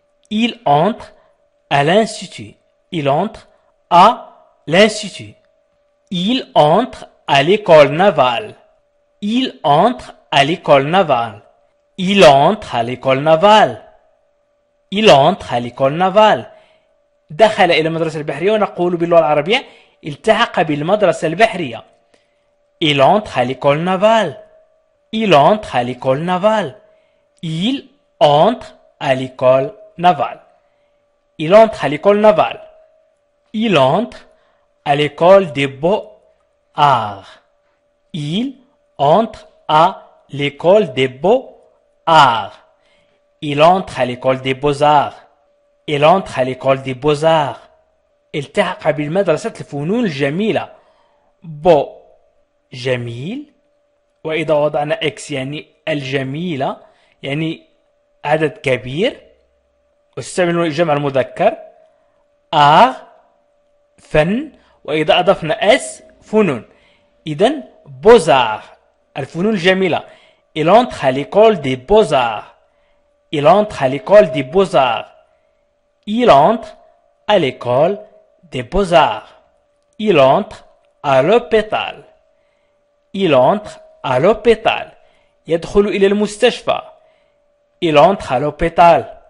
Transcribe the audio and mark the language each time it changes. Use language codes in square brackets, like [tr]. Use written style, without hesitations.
[fr] Il entre à l'institut. Il entre à l'institut. Il entre à l'école navale. Il entre à l'école navale. Il entre à l'école navale. Il entre à l'école navale. [ar] دخل إلى المدرسة البحرية، ونقول باللغة العربية التحق بالمدرسة البحرية. [fr] Il entre à l'école navale. Il entre à l'école navale. Il entre à l'école navale. Il entre à l'école navale. Il entre à l'école des beaux-arts. Il entre à l'école des beaux-arts. Il entre à l'école des beaux-arts. Il entre à l'école des beaux-arts. [ar] التحق بالمدرسة الفنون الجميلة. beau جميل، وإذا وضعنا إكس يعني الجميلة، يعني عدد كبير، واستعملوا جمع المذكر. فن، وإذا أضفنا اس فنون. إذن بوزار الفنون الجميلة. [fr] Il entre à l'école des beaux-arts. Il entre à l'école des beaux-arts. Il entre à l'école des beaux-arts. Il entre à l'hôpital. Il entre à l'hôpital. [ar] يدخل إلى المستشفى. [fr] Il entre à l'hôpital.